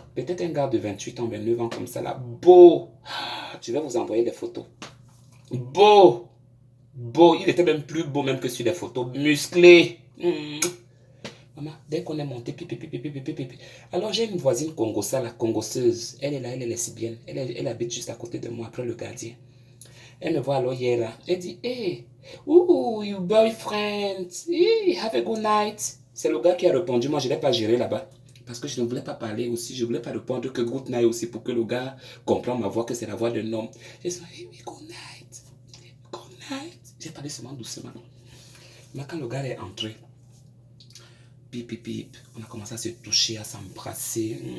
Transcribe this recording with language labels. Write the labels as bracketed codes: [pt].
[fr] Peut-être un gars de 28 ans, 29 ans, comme ça, là. Beau. Je vais vous envoyer des photos. Beau. Il était même plus beau même que sur les photos. Musclé. Maman, dès qu'on est monté, alors j'ai une voisine congossa, la congosseuse. Elle est là, elle est lesbienne. Elle habite juste à côté de moi, après le gardien. Elle me voit alors hier là. Elle dit, [en] hey, ooh, your boyfriend, hey, have a good night. [fr] C'est le gars qui a répondu, moi je ne l'ai pas géré là-bas. Parce que je ne voulais pas parler aussi, je ne voulais pas répondre que [en] good night [fr] aussi pour que le gars comprenne ma voix, que c'est la voix d'un homme. J'ai dit, [en] hey, good night, good night. [fr] J'ai parlé seulement doucement. Mais quand le gars est entré, pip, pip, pip, on a commencé à se toucher, à s'embrasser.